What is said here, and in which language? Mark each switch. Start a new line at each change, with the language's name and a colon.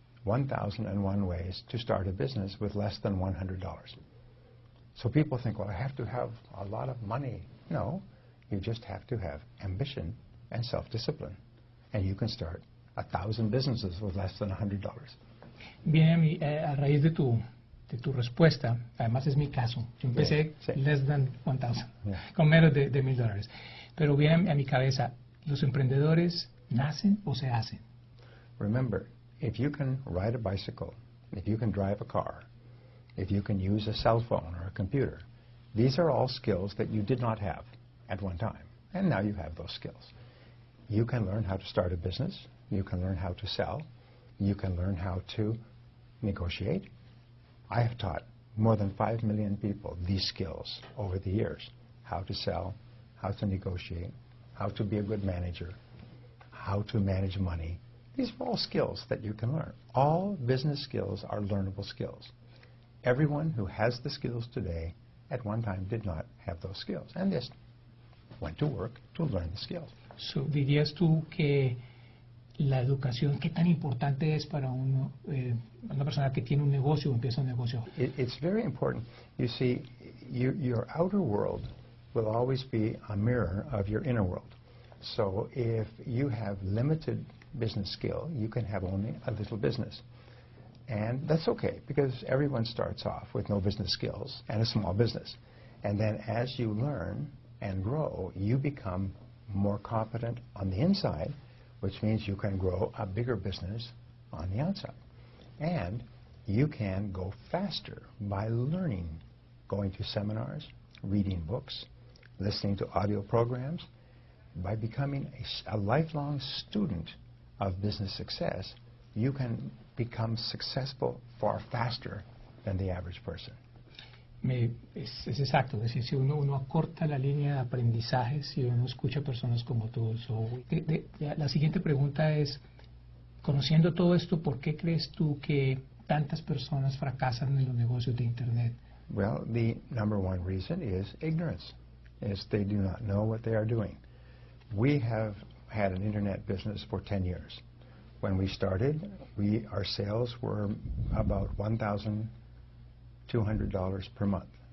English: 1,001 ways to start a business with less than $100. So people think, well, I have to have a lot of money. No, you just have to have ambition and self-discipline. And you can start 1,000 businesses with less than $100.
Spanish: Bien, a raíz de tu respuesta, además es mi caso, yo empecé
English: less than 1,000,
Spanish: con menos de $1,000. Pero viene a mi cabeza, ¿los emprendedores nacen o se hacen?
English: Remember, if you can ride a bicycle, if you can drive a car, if you can use a cell phone or a computer, these are all skills that you did not have at one time, and now you have those skills. You can learn how to start a business, you can learn how to sell, you can learn how to negotiate. I have taught more than 5 million people these skills over the years: how to sell, how to negotiate, how to be a good manager, how to manage money. These are all skills that you can learn. All business skills are learnable skills. Everyone who has the skills today at one time did not have those skills, and just went to work to learn the skills.
Spanish: So, ¿dirías tú que la educación, qué tan importante es para una persona que tiene un negocio o empieza un negocio?
English: It's very important. You see, your outer world will always be a mirror of your inner world. So if you have limited business skill, you can have only a little business. And that's okay, because everyone starts off with no business skills and a small business. And then as you learn and grow, you become more competent on the inside, which means you can grow a bigger business on the outside. And you can go faster by learning, going to seminars, reading books, listening to audio programs. By becoming a lifelong student of business success, you can become successful far faster than the average person.
Spanish: Es exacto, es decir, si uno acorta la línea de aprendizaje, si uno escucha personas como tú. La siguiente pregunta es, conociendo todo esto, ¿por qué crees tú que tantas personas fracasan en los negocios de Internet?
English: Well, the number one reason is ignorance, is they do not know what they are doing. We have had an Internet business for 10 years. When we started, our sales were about $1,200 per month.